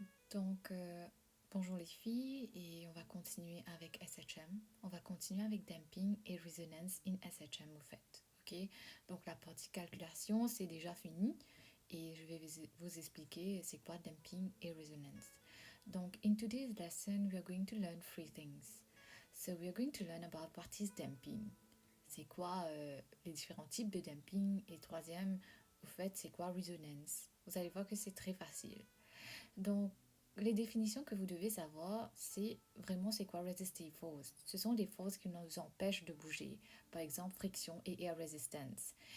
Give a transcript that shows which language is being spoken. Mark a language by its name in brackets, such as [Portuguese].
[French] Donc, bonjour les filles, et on va continuer avec SHM. On va continuer avec damping et [English] resonance in SHM [French] au fait. Ok, donc la partie calculation, c'est déjà fini et je vais vous expliquer c'est quoi damping et resonance. Donc, [English] in today's lesson, we are going to learn three things. So, we are going to learn about what is damping. [French] C'est quoi les différents types de damping, et troisième, au fait, c'est quoi resonance. Vous allez voir que c'est très facile. Donc, les définitions que vous devez savoir, c'est vraiment c'est quoi resistive force. Ce sont des forces qui nous empêchent de bouger. Par exemple, friction et air resistance.